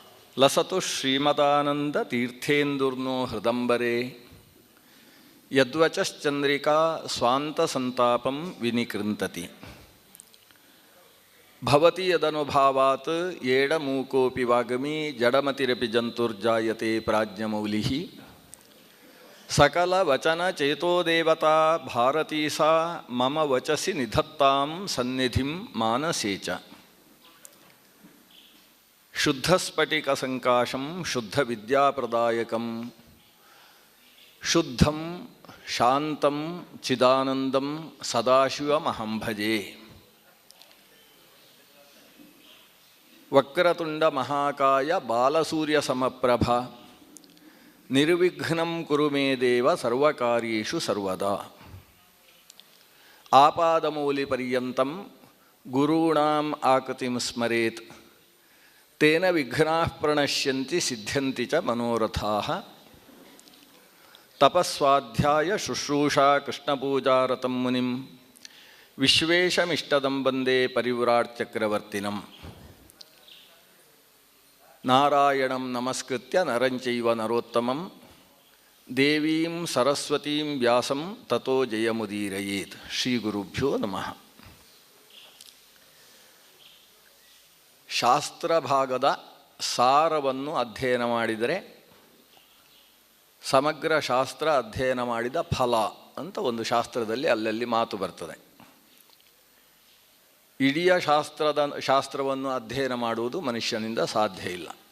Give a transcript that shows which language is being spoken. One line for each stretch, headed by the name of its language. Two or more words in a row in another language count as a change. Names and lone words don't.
Sanskrit: ಲಸತು ಶ್ರೀಮದಾನಂದ ತೀರ್ಥೇಂದುರ್ನೋ ಹೃದಂಬರೆ ಯದ್ವಚಶ್ಚಂದ್ರಿಕಾ ಸ್ವಾಂತ ಸಂತಾಪಂ ವಿನಿಕೃಂತತಿ ಭವತಿ ಯದನುಭಾವಾತ್ ಏಡಮೂಕೋಪಿ ವಾಗಮಿ ಜಡಮತಿರಪಿ ಜಂತುರ್ಜಾಯತೆ ಪ್ರಾಜ್ಞಮೌಲಿಃ ಸಕಲ ವಚನ ಚೇತೋದೇವತಾ ಭಾರತೀ ಸಾ ಮಮ ವಚಸಿ ನಿಧತ್ತಾಂ ಸನ್ನಿಧಿಂ ಮಾನಸೇ ಚ ಶುದ್ಧಸ್ಫಟಿಕಸಂಕಾಶಂ ಶುದ್ಧವಿದ್ಯಾಪ್ರದಾಯಕಂ ಶುದ್ಧಂ ಶಾಂತಂ ಚಿದಾನಂದಂ ಸದಾಶಿವಮಹಂ ಭಜೆ. ವಕ್ರತುಂಡ ಮಹಾಕಾಯ ಬಾಲಸೂರ್ಯಸಮಪ್ರಭ ನಿರ್ವಿಘ್ನಂ ಕುರು ಮೇ ದೇವ ಸರ್ವಕಾರ್ಯೇಷು ಸರ್ವದಾ. ಆಪಾದಮೌಲಿಪರ್ಯಂತಂ ಗುರುಣಾಂ ಆಕೃತಿಂ ಸ್ಮರೇತ್ ತೇನ ವಿಘ್ನಾಃ ಪ್ರಣಶ್ಯಂತಿ ಸಿದ್ಧ್ಯಂತಿ ಚ ಮನೋರಥಾಃ. ತಪಸ್ವಾಧ್ಯಾಯ ಶುಶ್ರೂಷಾ ಕೃಷ್ಣಪೂಜಾರತಂ ಮುನಿಂ ವಿಶ್ವೇಶಮಿಷ್ಟದಂ ವಂದೇ ಪರಿವ್ರಾಟ್ ಚಕ್ರವರ್ತಿನಂ. ನಾರಾಯಣಂ ನಮಸ್ಕೃತ್ಯ ನರಂಚೈವ ನರೋತ್ತಮಂ ದೇವೀಂ ಸರಸ್ವತೀಂ ವ್ಯಾಸಂ ತತೋ ಜಯಮುದೀರಯೇತ್. ಶ್ರೀ ಗುರುಭ್ಯೋ ನಮಃ.
Kannada: ಶಾಸ್ತ್ರ ಭಾಗದ ಸಾರವನ್ನು ಅಧ್ಯಯನ ಮಾಡಿದರೆ ಸಮಗ್ರ ಶಾಸ್ತ್ರ ಅಧ್ಯಯನ ಮಾಡಿದ ಫಲ ಅಂತ ಒಂದು ಶಾಸ್ತ್ರದಲ್ಲಿ ಅಲ್ಲಲ್ಲಿ ಮಾತು ಬರ್ತದೆ. ಇಡೀ ಶಾಸ್ತ್ರವನ್ನು ಅಧ್ಯಯನ ಮಾಡುವುದು ಮನುಷ್ಯನಿಂದ ಸಾಧ್ಯ ಇಲ್ಲ.